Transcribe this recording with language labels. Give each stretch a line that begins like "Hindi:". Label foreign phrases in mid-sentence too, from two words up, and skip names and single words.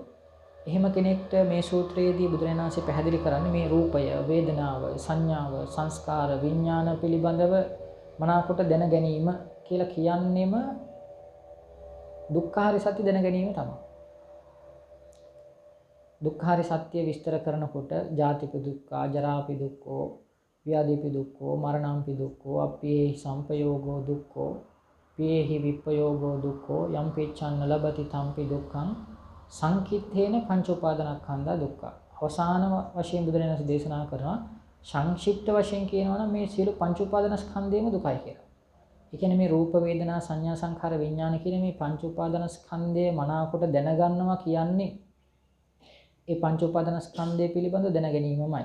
Sinhala: එහෙම කෙනෙක්ට මේ සූත්‍රයේදී බුදුරජාණන් වහන්සේ පැහැදිලි කරන්නේ මේ රූපය, වේදනාව, සංඥාව, සංස්කාර, විඥාන පිළිබඳව මනාකොට දැන ගැනීම කියලා කියන්නේම දුක්ඛාරය සත්‍ය දැන ගැනීම තමයි. දුක්ඛාරය සත්‍ය විස්තර කරනකොට
Pali: ජාතිපි දුක්ඛ, ජරාපි දුක්ඛෝ, ව්‍යාධිපි දුක්ඛෝ, මරණම්පි දුක්ඛෝ, අප්පේහි සම්පයෝගෝ දුක්ඛෝ, පේහි විප්පයෝගෝ දුක්ඛෝ, යම් පිච්ඡන්න ලබති තම්පි දුක්ඛං සංකිට්ඨේන පංච උපාදානස්කන්ධා දුක්ඛ.
Sinhala: අවසාන වශයෙන් බුදුරජාණන් වහන්සේ දේශනා කරනවා සංක්ෂිප්ත වශයෙන් කියනවා නම් මේ සියලු පංච උපාදානස්කන්ධේම දුකයි කියලා. ඒ කියන්නේ මේ රූප වේදනා සංඥා සංඛාර විඥාන කියන මේ පංච උපාදාන ස්කන්ධය මනාවකට දැනගන්නවා කියන්නේ ඒ පංච උපාදාන ස්කන්ධය පිළිබඳව දැන ගැනීමමයි.